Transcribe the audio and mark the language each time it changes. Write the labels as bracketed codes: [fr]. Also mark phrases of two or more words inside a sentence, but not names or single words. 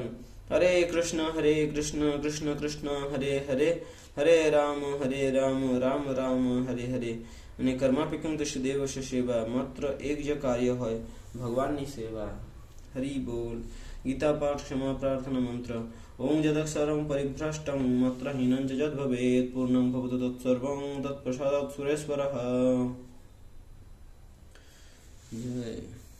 [sa] હરે કૃષ્ણ કૃષ્ણ કૃષ્ણ હરે હરે, હરે રામ રામ રામ હરે હરે. [gu] અને [sa] કર્માપિકમ તસ્ય દેવસ્ય સેવા, [gu] માત્ર એક જ કાર્ય હોય, ભગવાનની સેવા. હરિ બોલ. ગીતા પાઠ ક્ષમા પ્રાર્થના મંત્ર. [sa] ओम यदक्षरं परिभ्रष्टं मात्रहीनं च यद्भवेत् पूर्णं भवतु तत्सर्वं तत्प्रसादात् सुरेश्वरः। जय।